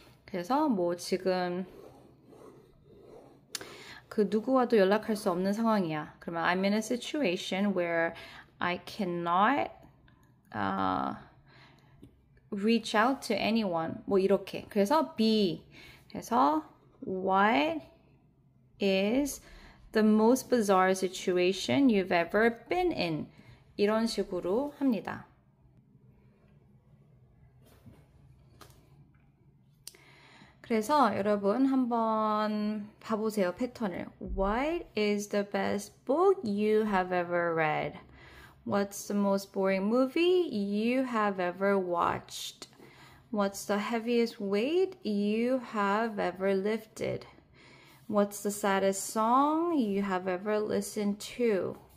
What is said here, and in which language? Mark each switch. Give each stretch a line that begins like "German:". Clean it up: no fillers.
Korean: 그래서 뭐 지금 그 누구와도 연락할 수 없는 상황이야. 그러면
English: I'm in a situation where I cannot reach out to anyone.
Korean: 뭐 이렇게. 그래서 be. 그래서
English: what is the most bizarre situation you've ever been in?
Korean: 이런 식으로 합니다. 그래서 여러분 한번 봐보세요. 패턴을.
English: What is the best book you have ever read? What's the most boring movie you have ever watched? What's the heaviest weight you have ever lifted? What's the saddest song you have ever listened to?